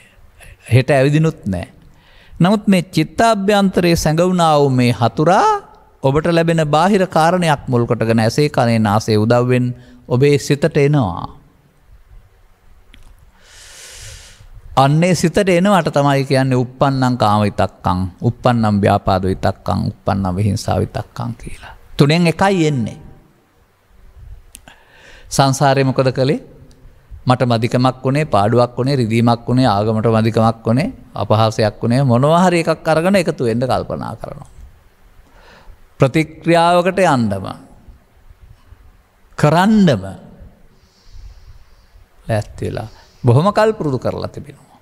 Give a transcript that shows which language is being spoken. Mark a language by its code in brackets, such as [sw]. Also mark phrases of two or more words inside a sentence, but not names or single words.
[si] හෙට ඇවිදිනුත් නැහැ. නමුත් මේ චිත්තාභ්‍යන්තරයේ සැඟවුණා වූ මේ හතුරා ඔබට ලැබෙන බාහිර කාරණයක් මුල් කොටගෙන ඇසේ කනේ නාසයේ උදව්වෙන් ඔබේ සිතට එනවා. අන්නේ සිතට එනවට තමයි කියන්නේ [pi] uppannam කාම විතක්කං, uppannam ව්‍යාපාද විතක්කං, uppannam විහිංසා විතක්කං [si] කියලා. තුනෙන් එකයි එන්නේ. සංසාරේ මොකද කළේ? මට මදිකමක් වුණේ, පාඩුවක් වුණේ, රිදීමක් වුණේ, ආගමට මදිකමක් වුණේ, අපහාසයක් වුණේ, මොනවා හරි එකක් අරගෙන එකතු වෙන්න කල්පනා කරනවා. ප්‍රතික්‍රියාවකට යන්නම කරන්නම ලෑස්ති වෙලා බොහොම කල් පුරුදු කරලා තිබෙනවා.